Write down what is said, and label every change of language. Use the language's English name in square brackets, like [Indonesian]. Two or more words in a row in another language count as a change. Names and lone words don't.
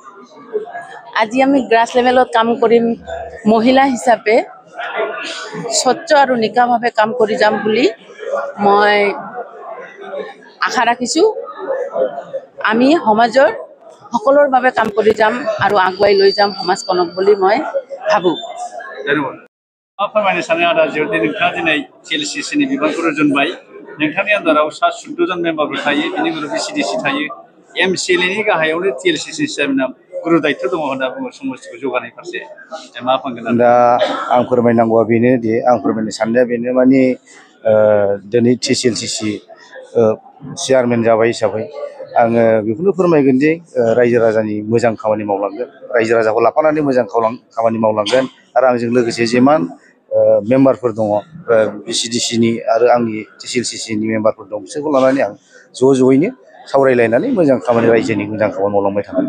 [Assamese] আজি আমি গ্ৰাস লেভেলত কাম কৰিম, মহিলা হিচাপে স্বচ্ছ আৰু নিকাভাৱে কাম কৰি যাম বুলি মই আশা ৰাখিছোঁ। আমি সমাজৰ সকলৰ বাবে কাম কৰি যাম আৰু আগুৱাই লৈ যাম সমাজখনক বুলি মই ভাবোঁ। [Bodo] फोरमायनो सानो आदा जिहेतु नोंथाङा दिनै TLCCनि बिबानखौ रुजुनबाय। नोंथांनि आन्दाराव सा 14 जन मेम्बारफोर थायो, बिनि उनाव BCDC थायो। MCLAनि गाहायावनो TLCC चेयारमेना गुरु दायित्व दङ होनना बुङो समष्टिखौ जौगानाय फारसे। मा बुंगोन? दा आं फोरमायनांगौआ बेनो दि आं फोरमायनो साननाया बेनो माने दिनै TLCC चेयारमेन जाबाय हिसाबै आङो बेखौनो फोरमायगोन दि रायजो राजानि मोजां खामानि मावलांगोन, रायजो राजाखौ लाफानानै मोजां खामानि मावलांगोन आरो आंजों लोगोसे जेमान मेम्बारफोर दङ BCDCनि आरो आंनि TLCCनि मेम्बारफोर दं बिसोरखौ लानानै आं ज'यैनो सावरायलायनानै मोजां खामानि रायजोनि मोजां खामानि मावलांबाय थागोन।